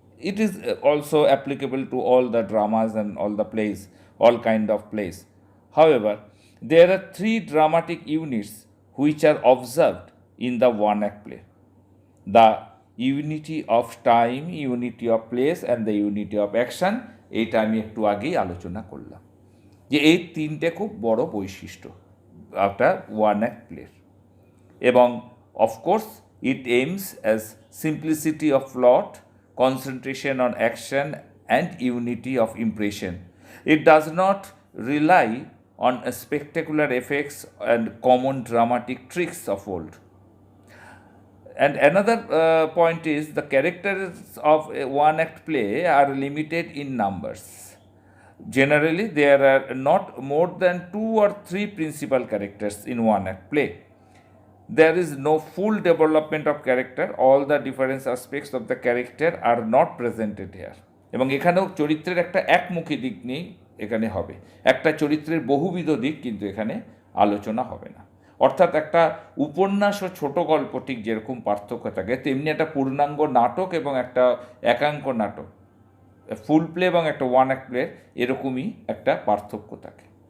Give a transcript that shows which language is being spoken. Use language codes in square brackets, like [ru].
[en] It is also applicable to all the dramas and all the plays, all kind of plays. However, there are 3 dramatic units which are observed in the one act play: the unity of time, unity of place and the unity of action. [bn] এইটা আমি একটু আগেই আলোচনা করলাম যে এই 3টে খুব বড় বৈশিষ্ট্য একটা ওয়ান অ্যাক্ট প্লের। [en] এবং of course it aims as simplicity of plot, concentration on action and unity of impression. It does not rely on spectacular effects and common dramatic tricks of old. And another point is the characters of a one act play are limited in numbers. Generally, there are not more than 2 or 3 principal characters in one act play. There is no full development of character. All the different aspects of the character are not presented here. [bn] এবং এখানেও চরিত্রের একটা একমুখী দিক নেই, এখানে হবে একটা চরিত্রের বহুবিধ দিক কিন্তু এখানে আলোচনা হবে না। অর্থাৎ একটা উপন্যাস ও ছোটো গল্প ঠিক যেরকম পার্থক্য থাকে তেমনি একটা পূর্ণাঙ্গ নাটক এবং একটা একাঙ্ক নাটক, ফুল প্লে এবং একটা ওয়ান অ্যাক্ট প্লের এরকমই একটা পার্থক্য থাকে।